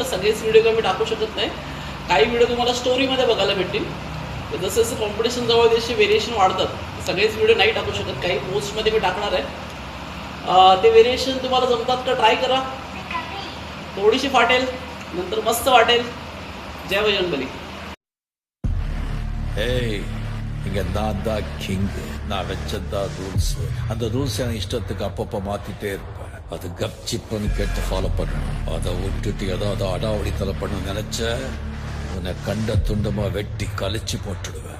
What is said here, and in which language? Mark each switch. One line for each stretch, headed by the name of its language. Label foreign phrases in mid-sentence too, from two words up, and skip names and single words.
Marathi: सगळेच व्हिडिओ काही मी टाकू शकत नाही. काही व्हिडिओ तुम्हाला स्टोरीमध्ये बघायला भेटतील. जसं जसं कॉम्पिटिशन जवळ जसे व्हेरिएशन वाढतात सगळेच व्हिडिओ नाही टाकू शकत. काही पोस्टमध्ये मी टाकणार आहे. ते व्हेरिएशन तुम्हाला जमतात का ट्राय करा. थोडीशी फाटेल नंतर मस्त वाटेल. जय बजरंगबली.
Tamil: இங்க நான் தான் கிங். நான் வச்சதான் ரூல்ஸ். அந்த ரூல்ஸ் எனக்கு இஷ்டத்துக்கு அப்பப்போ மாத்திட்டே இருப்பேன். அது கப்சிப்னு கேட்டு ஃபாலோ பண்ணணும். அதை விட்டுட்டு ஏதாவது அடாவடித்தலை பண்ண நினைச்ச உன்னை கண்ட துண்டமா வெட்டி கழிச்சு போட்டுடுவேன்.